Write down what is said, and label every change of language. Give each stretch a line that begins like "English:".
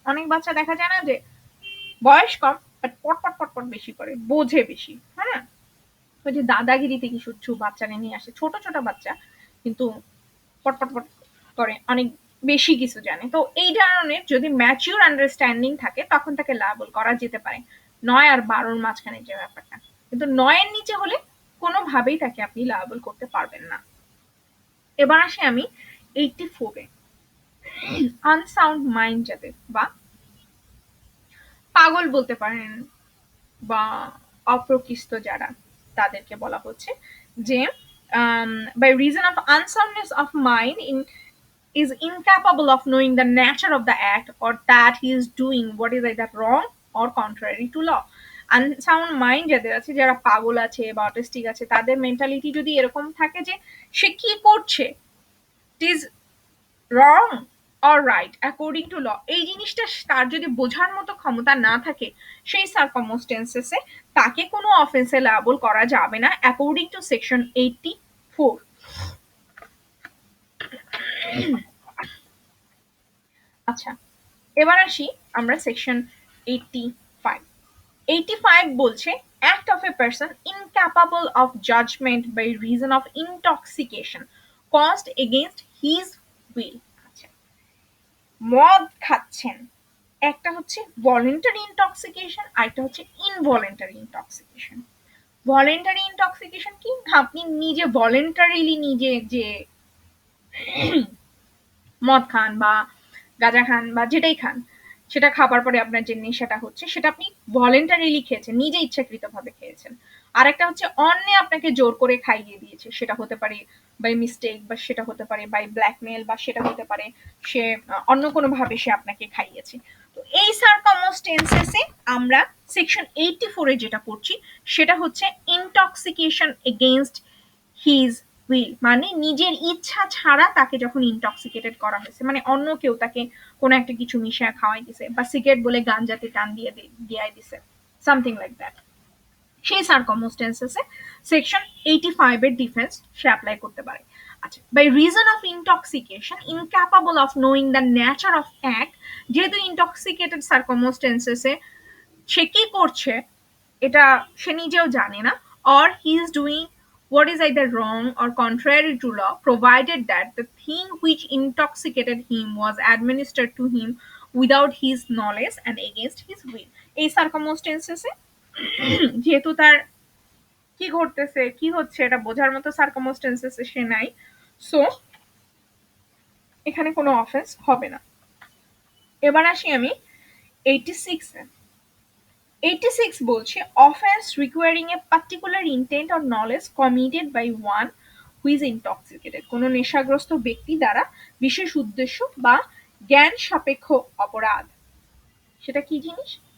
Bangla: অনেক বাচ্চা দেখা যায় না যে বয়স কম বাট পটপট পটপট বেশি করে, বোঝে বেশি, হ্যাঁ, ওই যে দাদাগিরি থেকে সুচ্ছু বাচ্চারা নিয়ে আসে, ছোট ছোট বাচ্চা কিন্তু পটপট পট করে, অনেক বেশি কিছু জানে। তো এই ধরনের যদি ম্যাচিউর আন্ডারস্ট্যান্ডিং থাকে তখন তাকে লায়াবল করা যেতে পারে 9 আর 12-র মাঝখানে যে ব্যাপারটা, কিন্তু 9 এর নিচে হলে কোনোভাবেই তাকে আপনি লায়াবল করতে পারবেন না। এবার আসি আমি 84-এ। আনসাউন্ড মাইন্ড যাদের বা পাগল বলতে পারেন বা অপ্রকৃষ্ট যারা, তাদেরকে বলা হচ্ছে যে
English: by reason of unsoundness of mind is incapable of knowing the nature of the act or that he is doing what is either wrong or contrary to law.
Bangla: Unsound mind যাদের আছে, যারা পাগল আছে বা অটিস্টিক আছে, তাদের mentality যদি এরকম থাকে যে সে কি করছে
English: it is wrong or right according to law,
Bangla: এই জিনিসটা তার যদি বোঝার মতো ক্ষমতা না থাকে, সেই সার্কামস্টেন্সেসে তাকে কোনো অফেন্সে লায়াবল করা যাবে না অ্যাকর্ডিং টু সেকশন 84। আচ্ছা, এবার আসি আমরা সেকশন 85।
English: 85 বলছে act of a person incapable of judgment by reason of intoxication caused against his will।
Bangla: আচ্ছা, মদ খাচ্ছেন, একটা হচ্ছে ভলেন্টারি ইনটক্সিকেশন আর একটা হচ্ছে ইনভলেন্টারি ইনটক্সিকেশন। ভলেন্টারি ইনটক্সিকেশন কি, আপনি নিজে ভলেন্টারিলি নিজে যে মদ খান বা গাঁজা খান বা যেটাই খান, সেটা খাবার পরে আপনার যে নেশাটা হচ্ছে সেটা আপনি ভলেন্টারিলি খেয়েছেন, নিজে ইচ্ছাকৃতভাবে খেয়েছেন। আর একটা হচ্ছে অন্যে আপনাকে জোর করে খাইয়ে দিয়েছে, সেটা হতে পারে বাই মিস্টেক বা সেটা হতে পারে বাই ব্ল্যাকমেল বা সেটা হতে পারে সে অন্য কোনোভাবে সে আপনাকে খাইয়েছে। তো এই সার্কামস্টেন্সেসে আমরা সেকশন 84-এ যেটা করছি সেটা হচ্ছে
English: intoxication against his will,
Bangla: মানে নিজের ইচ্ছা ছাড়া তাকে যখন ইনটক্সিকেটেড করা হয়েছে, মানে অন্য কেউ তাকে কোনো একটা কিছু মিশিয়ে খাওয়াই দিছে বা সিগারেট বলে গাঞ্জাতে টান দিয়ে দিয়াই দিছে,
English: something like that,
Bangla: সেই সার্কামস্টেন্সেসে সেকশন 85 এর ডিফেন্স সে অ্যাপ্লাই করতে পারে।
English: আচ্ছা, by reason of intoxication incapable of knowing the nature of act,
Bangla: যেহেতু ইনটক্সিকেটেড সার্কামস্টেন্সেসে সে কি করছে এটা সে নিজেও জানে না,
English: or he is doing what is either wrong or contrary to law, provided that the thing which intoxicated him was administered to him without his knowledge and against his will।
Bangla: এই সার্কামস্টেন্সেসে যেহেতু তার কি ঘটতেছে কি হচ্ছে এটা বোঝার মতো সার্কামস্টেন্সেসে সে নাই, সো এখানে কোনো অফেন্স হবে না। এবার আসি আমি 86-এ। 86 বলছে
English: offense requiring a particular intent or knowledge committed by one who is intoxicated,
Bangla: কোনো নেশাগ্রস্ত ব্যক্তি দ্বারা বিশেষ উদ্দেশ্য বা জ্ঞান সাপেক্ষ অপরাধ। সেটা কি জিনিস?